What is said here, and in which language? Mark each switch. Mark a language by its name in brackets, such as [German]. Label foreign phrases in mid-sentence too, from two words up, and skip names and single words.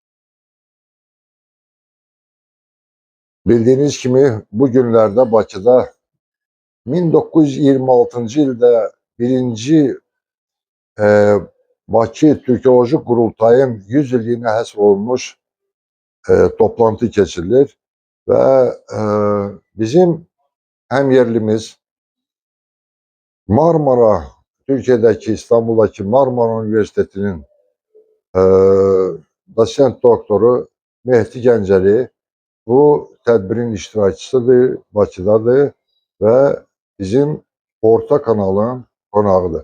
[Azerbaijani] Bildiğiniz kimi bu günlerde Bakıda 1926. ildə birinci Bakı Türkoloji Qurultayın 100 illiyinə həsr olunmuş toplantı keçirilir ve bizim həmyerlimiz Marmara, [Turkish] Türkiye'deki İstanbul'daki Marmara Üniversitesi'nin doçent doktoru [Azerbaijani] Mehdi Gəncəli bu tədbirin iştirakçısıdır, Bakıdadır ve bizim orta kanalın qonağıdır.